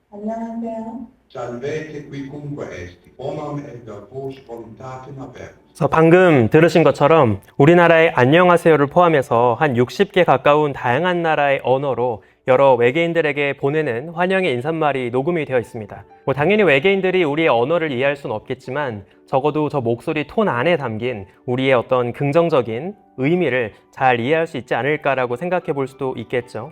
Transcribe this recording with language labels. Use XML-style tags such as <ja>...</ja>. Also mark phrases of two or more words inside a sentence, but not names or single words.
<ko>안녕하세요.</ko> <la>Salvete quicunque esti, bonum et vos voluntatem avertis.</la> <ko>그래서 방금 들으신 것처럼 우리나라의 안녕하세요를 포함해서 한 60개 가까운 다양한 나라의 언어로 여러 외계인들에게 보내는 환영의 인사말이 녹음이 되어 있습니다. 당연히 외계인들이 우리의 언어를 이해할 수는 없겠지만 적어도 저 목소리 톤 안에 담긴 우리의 어떤 긍정적인 의미를 잘 이해할 수 있지 않을까라고 생각해 볼 수도 있겠죠.</ko>